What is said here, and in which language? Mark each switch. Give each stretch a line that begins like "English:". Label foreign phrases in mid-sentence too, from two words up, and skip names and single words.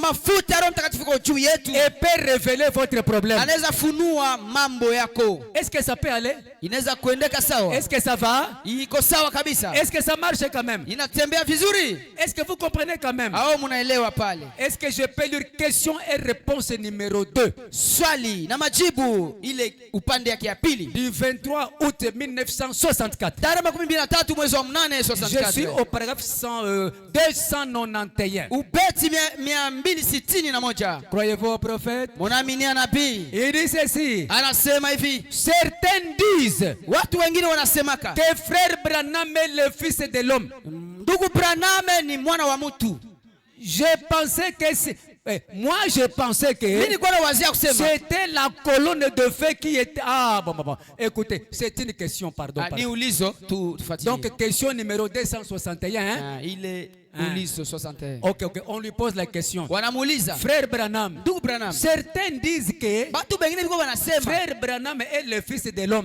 French: Et peut révéler votre problème. Est-ce que ça peut aller? Est-ce que ça va? Est-ce que ça marche quand même? Est-ce que vous comprenez quand même? Est-ce que je peux lire question et réponse numéro 2?
Swahili: Swali na majibu ile upande yake ya pili.
French: Du 23 août 1964.
Swahili: Tarehe 13 mwezi wa 8 64.
French: Je suis au paragraphe 291.
Swahili: Ubeti 261.
French: Croyez-vous au prophète?
Swahili: Munaaminia nabii?
French: Il dit ceci.
Swahili: Anasema hivi.
French: Certains disent.
Swahili: Watu wengine wanasemaka.
French: Que frère Branham est le fils de l'homme.
Swahili: Ndugu Branham ni mwana wa mtu.
French: Je pensais que moi, je pensais que c'était la colonne de feu qui était... Ah, bon. Écoutez, c'est une question, pardon. Donc, question numéro 261. Il est... Ok, on lui pose la question. Frère Branham, certains disent que frère Branham est le fils de l'homme.